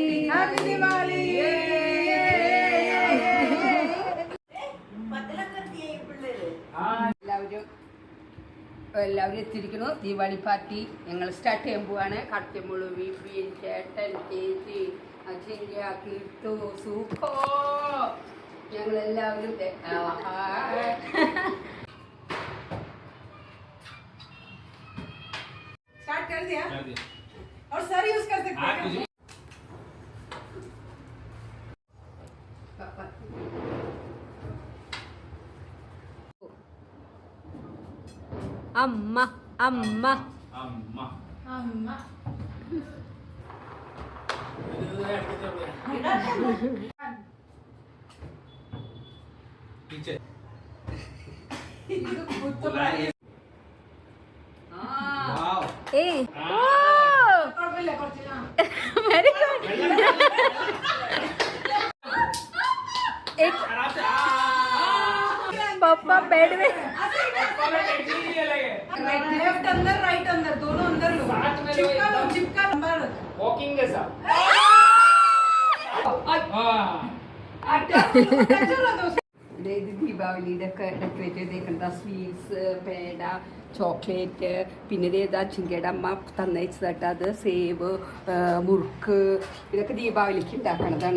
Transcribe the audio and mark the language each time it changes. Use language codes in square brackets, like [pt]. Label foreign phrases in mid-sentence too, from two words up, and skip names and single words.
[ml] ഹാപ്പി ദിവാലി. എല്ലാവരും എത്തിയിരിക്കുന്നു. ദീപാവലി പാർട്ടി ഞങ്ങൾ സ്റ്റാർട്ട് ചെയ്യാൻ പോവാണ്. കടത്തിയമ്പുള്ളു, വിപിൻ, ചേട്ടൻ, ചേച്ചി, അജിങ്ക, കീർത്തു, സൂപ്പോ, ഞങ്ങളെല്ലാവരും [hi] स्टार्ट कर दिया और सर यूज कर सकते हैं. [ml] അമ്മ അമ്മ അമ്മ [hi] अम्मा पीछे वाओ [en] Eh oh very good. [hi] पापा बेड में लेफ्ट अंदर राइट अंदर दोनों अंदर लो. चिपका नंबर वॉकिंग जैसा [ml] ദീപാവലിയുടെ ഒക്കെ ഡെക്കറേറ്റ് ചെയ്തേക്കണ്ട സ്വീറ്റ്സ്, പേട, ചോക്ലേറ്റ്, പിന്നെ ഇതേതാ ചിങ്കയുടെ അമ്മ തന്നയച്ചതായിട്ട് അത് സേവ്, മുറുക്ക്, ഇതൊക്കെ ദീപാവലിക്ക് ഉണ്ടാക്കണതാണ്.